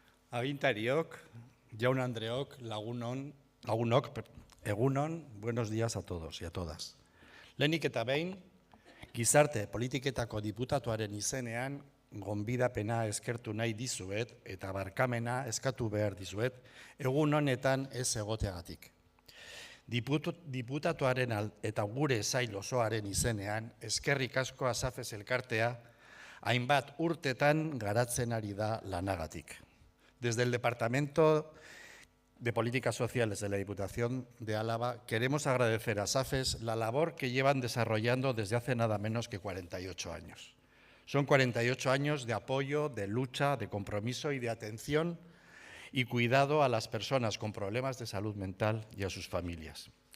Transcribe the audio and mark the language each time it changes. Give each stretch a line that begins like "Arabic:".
Basque: Agintariok, jaun Andreok, lagunok, egunon,
Spanish: buenos días a todos y a todas.
Basque: Lehenik eta behin, gizarte politiketako diputatuaren izenean, gonbidapena eskertu nahi dizuet eta barkamena eskatu behar dizuet, egun honetan ez egoteagatik. Diputatuaren eta gure sail osoaren izenean, eskerrik asko Asafes elkartea, hainbat urtetan garatzen ari da lanagatik.
Spanish: Desde el Departamento de Políticas Sociales de la Diputación de Álava queremos agradecer a Asafes la labor que llevan desarrollando desde hace nada menos que 48 años. Son 48 años de apoyo, de lucha, de compromiso y de atención y cuidado a las personas con problemas de salud mental y a sus familias.